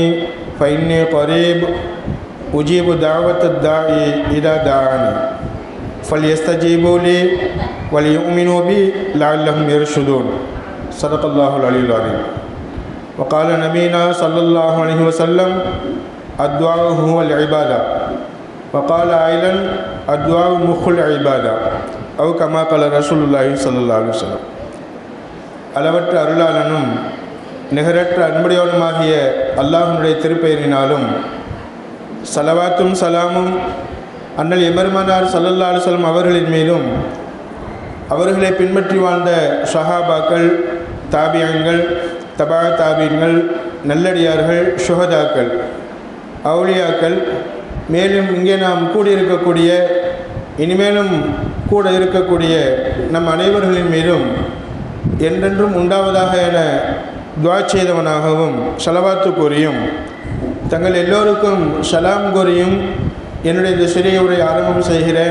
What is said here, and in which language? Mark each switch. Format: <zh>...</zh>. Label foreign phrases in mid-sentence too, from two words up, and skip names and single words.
<ar>فإني قريب أجيب دعوة الداعي إذا دعاني فليستجيبوا لي وليؤمنوا بي لعلهم يرشدون صدق الله العلي العظيم وقال نبينا صلى الله عليه وسلم الدعاء هو العبادة وقال أيضا الدعاء مخ العبادة أو كما قال رسول الله صلى الله عليه وسلم.</ar> <ta>அளவற்ற அருளாளனும் நிகரற்ற அன்புடையவனுமாகிய அல்லாஹ்வுடைய திருப்பெயரினாலும் ஸலவாத்தும் சலாமும் அண்ணல் எம்பெருமானார்</ta> <ar>صلى الله عليه وسلم</ar> <ta>அவர்களின் மீதும் அவர்களை பின்பற்றி வாழ்ந்த ஸஹாபாக்கள், தாபியங்கள், தபா தாபீன்கள், நல்லடியார்கள், ஷுஹதாக்கள், அவுலியாக்கள், மேலும் இங்கே நாம் கூடியிருக்கக்கூடிய இனிமேலும் கூட இருக்கக்கூடிய நம் அனைவர்களின் மீதும் என்றென்றும் உண்டாவதாக என துஆ செய்தவனாகவும் ஸலவாத்து கூறியும் தங்கள் எல்லோருக்கும் ஸலாம் கூறியும் என்னுடைய இந்த சிறிய உரை ஆரம்பம் செய்கிறேன்.</ta>